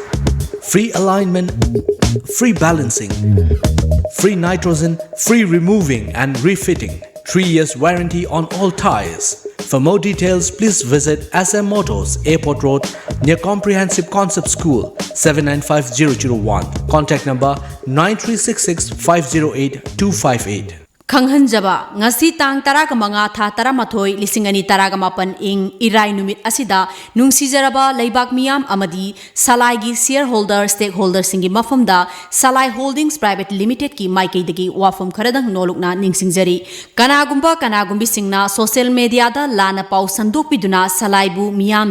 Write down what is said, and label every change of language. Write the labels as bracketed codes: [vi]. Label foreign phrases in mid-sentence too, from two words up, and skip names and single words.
[en] Free alignment, free balancing, free nitrogen, free removing and refitting, 3 years warranty on all tires. For more details, please visit SM Motors, Airport Road, near Comprehensive Concept School, 795001. Contact number 9366 508 258. [mni] Khanghanjaba ngasi tang taraga manga tha taramathoi lisingani taraga mapan ing irai numit asida nungsijaraba leibak miyam amadi salai gi [en] shareholder stakeholder [mni] singi mafamda salai holdings private limited ki maikei dagi wafam kharadang nolukna ningsingjari kanagumbi singna [en] social media [mni] da lana pau sandok piduna salai bu miyam